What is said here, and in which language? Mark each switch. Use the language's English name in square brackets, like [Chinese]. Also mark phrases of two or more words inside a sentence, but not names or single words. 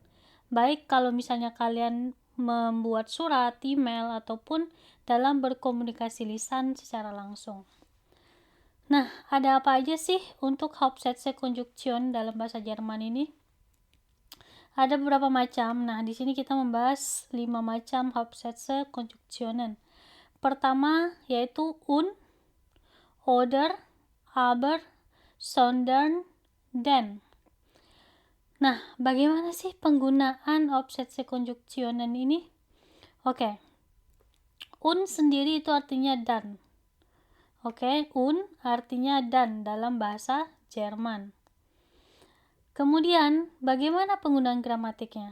[Indonesian] Baik kalau misalnya kalian membuat surat, email, ataupun dalam berkomunikasi lisan secara langsung. Nah, ada apa aja sih untuk Hauptsätze-Konjunktion dalam bahasa Jerman ini? Ada beberapa macam. Nah, di sini kita membahas 5 macam Hauptsätze-Konjunktionen. Pertama yaitu [German] und, oder, aber, sondern, denn. [Indonesian] Nah, bagaimana sih penggunaan Hauptsätze-Konjunktionen ini? Oke. Und sendiri itu artinya dan. Oke, und artinya dan dalam bahasa Jerman. Kemudian, bagaimana penggunaan gramatiknya?